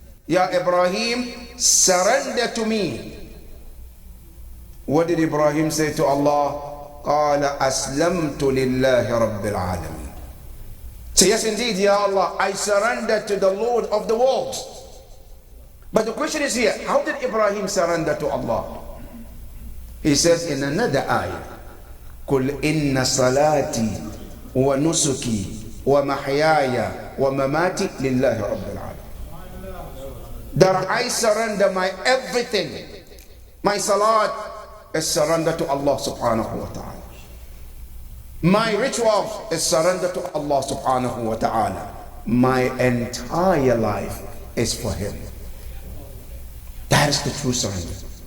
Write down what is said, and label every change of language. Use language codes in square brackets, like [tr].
[en] Ya Ibrahim, surrender to me. What did Ibrahim say to Allah? [ar] قَالَ أَسْلَمْتُ لِلَّهِ رَبِّ الْعَالَمِينَ. [en] Say, yes indeed, Ya Allah, I surrender to the Lord of the world. But the question is here, how did Ibrahim surrender to Allah? He says in another ayah, [ar] قل إن صلاتي ونسكي ومحياي ومماتي لله رب العالمين. [en] That I surrender my everything. My salat is surrender to Allah subhanahu wa ta'ala. My rituals is surrender to Allah subhanahu wa ta'ala. My entire life is for Him. That is the true surrender.